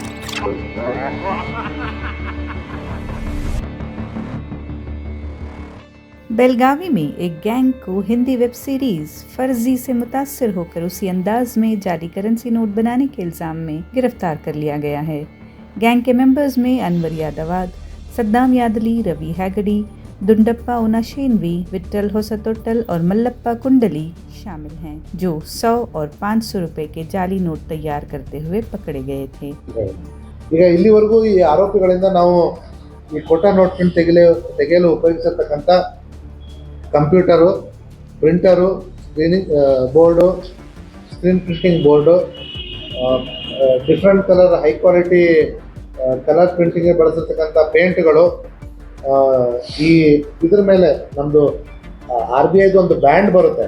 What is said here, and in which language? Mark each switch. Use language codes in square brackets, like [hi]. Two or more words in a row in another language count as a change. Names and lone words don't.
[hi] बेलगावी में एक गैंग को हिंदी [en] web series [hi] फर्जी से मुतासिर होकर उसी अंदाज में जाली [en] currency note [hi] बनाने के इल्ज़ाम में गिरफ्तार कर लिया गया है। गैंग के मेंबर्स में अनवर यादवाद, सद्दाम यादली, रवि हैगड़ी, दुंडप्पा उनाशेनवी, विट्ठल होसतोट्टल और मल्लप्पा कुंडली शामिल हैं, जो 100 और 500 रुपए के जाली नोट तैयार करते हुए पकड़े गए थे। [kn] ಈಗ ಇಲ್ಲಿವರೆಗೂ ಈ ಆರೋಪಿಗಳಿಂದ ನಾವು ಈ ಕೋಟಾ [en] note print [kn] ತೆಗೆಯಲು ಉಪಯೋಗಿಸಿರ್ತಕ್ಕಂಥ ಕಂಪ್ಯೂಟರು, ಪ್ರಿಂಟರು, [en] screening board, screen printing board, different colour high quality colour [kn] ಪ್ರಿಂಟಿಂಗ್ಗೆ ಬಳಸಿರ್ತಕ್ಕಂಥ ಪೇಂಟ್ಗಳು, ಈ ಇದ್ರ ಮೇಲೆ ನಮ್ಮದು RBIದು ಒಂದು ಬ್ಯಾಂಡ್ ಬರುತ್ತೆ.